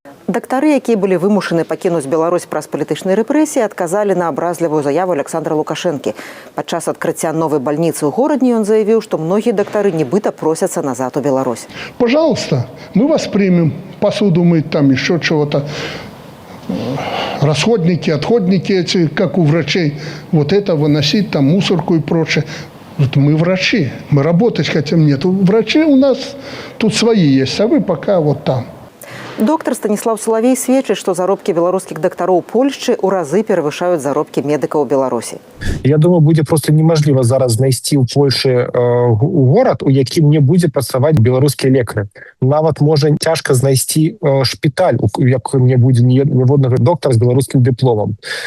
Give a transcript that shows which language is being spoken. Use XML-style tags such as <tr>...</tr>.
<be>Дактары, якія былі вымушаны пакінуць Беларусь праз палітычныя рэпрэсіі, адказалі на абразлівую заяву Александра Лукашэнкі. Падчас адкрыцця новай бальніцы ў горадні ён заявіў, што многія дактары нібыта просяцца назад у Беларусь.</be> <ru>Пожалуйста, мы вас примем. Посуду мыть, там еще чего-то. Расходники, отходники эти, как у врачей. Вот это выносить, там мусорку и прочее. Вот мы врачи, мы работать хотим. Нет, врачи у нас тут свои есть, а вы пока вот там.</ru> <be>Доктор Станіслав Салавей сведчыць, што заробкі беларускіх дактароў Польшчы ў разы перавышаюць заробкі медыкаў у Беларусі. Я думаю, будзе просто немажліва зараз знайсці ў Польшы горад, у якім не будзе працаваць беларускія лекары. Нават можа цяжка знайсці шпіталь, у якім не будзе ніводнага доктара з беларускім дыпломам.</be>